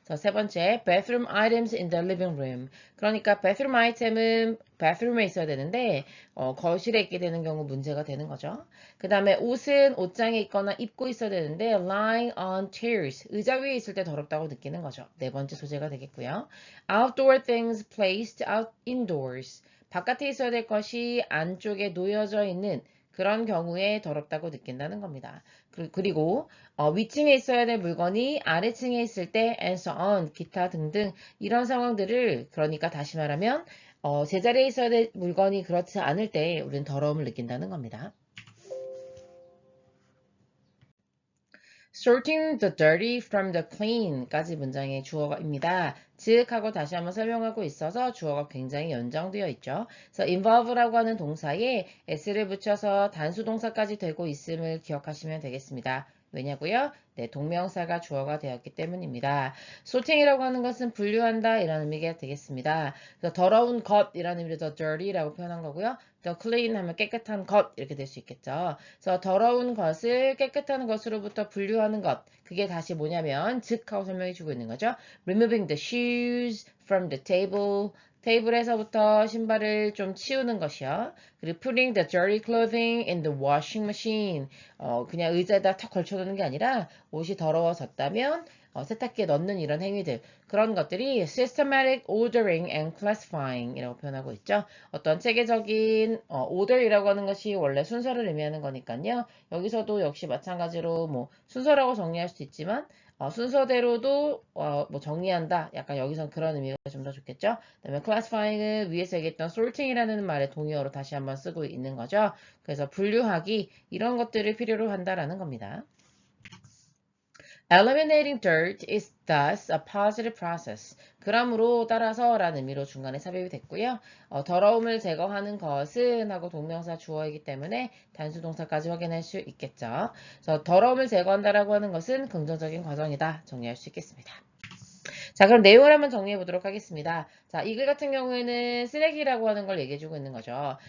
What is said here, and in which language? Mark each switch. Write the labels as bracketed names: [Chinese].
[Korean] 세 번째, [English] bathroom items in the living room. [Korean] 그러니까 bathroom 아이템은 bathroom에 있어야 되는데 거실에 있게 되는 경우 문제가 되는 거죠. 그 다음에 옷은 옷장에 있거나 입고 있어야 되는데 [English] lying on chairs. [Korean] 의자 위에 있을 때 더럽다고 느끼는 거죠. 네 번째 소재가 되겠고요. [English] outdoor things placed out indoors. [Korean] 바깥에 있어야 될 것이 안쪽에 놓여져 있는 그런 경우에 더럽다고 느낀다는 겁니다. 그리고 위층에 있어야 될 물건이 아래층에 있을 때 and so on, 기타 등등 이런 상황들을 그러니까 다시 말하면 제자리에 있어야 될 물건이 그렇지 않을 때 우리는 더러움을 느낀다는 겁니다. [English] Sorting the dirty from the clean까지 [Korean] 문장의 주어입니다. 즉 하고 다시 한번 설명하고 있어서 주어가 굉장히 연장되어 있죠. 그래서 involve라고 하는 동사에 s를 붙여서 단수 동사까지 되고 있음을 기억하시면 되겠습니다. 왜냐고요? 네, 동명사가 주어가 되었기 때문입니다. sorting이라고 하는 것은 분류한다 이런 의미가 되겠습니다. 그래서 더러운 것이라는 의미로 the dirty라고 표현한 거고요. the clean 하면 깨끗한 것 이렇게 될 수 있겠죠. 그래서 더러운 것을 깨끗한 것으로부터 분류하는 것 그게 다시 뭐냐면 즉 하고 설명해 주고 있는 거죠. [English] removing the shoes from the table [Korean] 테이블에서부터 신발을 좀 치우는 것이요. [English] 그리고 putting the dirty clothing in the washing machine. [Korean] 그냥 의자에다 턱 걸쳐두는 게 아니라 옷이 더러워졌다면 세탁기에 넣는 이런 행위들. 그런 것들이 [English] systematic ordering and classifying [Korean] 이라고 표현하고 있죠. 어떤 체계적인 order이라고 하는 것이 원래 순서를 의미하는 거니까요. 여기서도 역시 마찬가지로 뭐 순서라고 정리할 수 있지만 순서대로도 뭐 정리한다. 약간 여기선 그런 의미가 좀 더 좋겠죠. 그다음에 classifying은 위에서 얘기했던 sorting이라는 말의 동의어로 다시 한번 쓰고 있는 거죠. 그래서 분류하기 이런 것들을 필요로 한다라는 겁니다. [English] Eliminating dirt is thus a positive process. [Korean] 그러므로 따라서라는 의미로 중간에 삽입이 됐고요. 더러움을 제거하는 것은 하고 동명사 주어이기 때문에 단수 동사까지 확인할 수 있겠죠. 그래서 더러움을 제거한다라고 하는 것은 긍정적인 과정이다. 정리할 수 있겠습니다. 자, 그럼 내용을 한번 정리해 보도록 하겠습니다. 자, 이 글 같은 경우에는 쓰레기라고 하는 걸 얘기해 주고 있는 거죠.